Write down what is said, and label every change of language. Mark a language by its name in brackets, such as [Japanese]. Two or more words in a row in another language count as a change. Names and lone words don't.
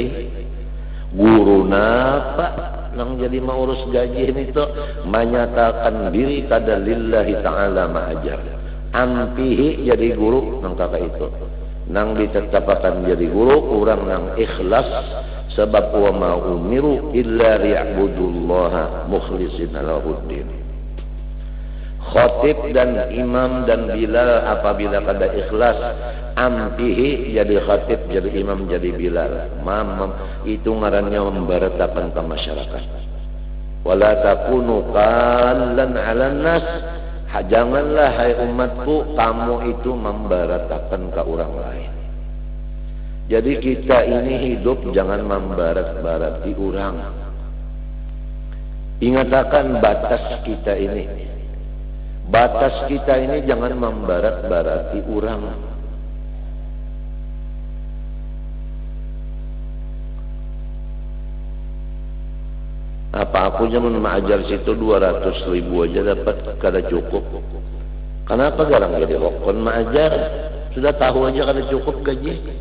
[Banjar] Guru napa nang jadi mau urus gaji ini tuh menyatakan diri kada [Arabic] لله تعالى [Banjar] ma'ajar. Ampihi jadi guru nang kakak itu. Nang ditetapkan jadi guru orang nang ikhlas sebab [Arabic] وما أمروا إلا ليعبدوا الله مخلصين له الدين. [Banjar] Khatib dan imam dan Bilal apabila kada ikhlas, ampihi jadi khatib, jadi imam, jadi Bilal. Mamam itu ngarannya memberitakan ke masyarakat. [Arabic] ولا تكونوا كلا على الناس. [Banjar] Janganlah hai umatku kamu itu memberitakan ke orang lain. Jadi kita ini hidup jangan membarat-barati orang. Ingatakan batas kita ini. Batas kita ini jangan membarat-barati orang. Apa aku zaman mengajar situ 200.000 aja dapat kada cukup. Kenapa garang jadi hokon mengajar? Sudah tahu aja kada cukup gaji.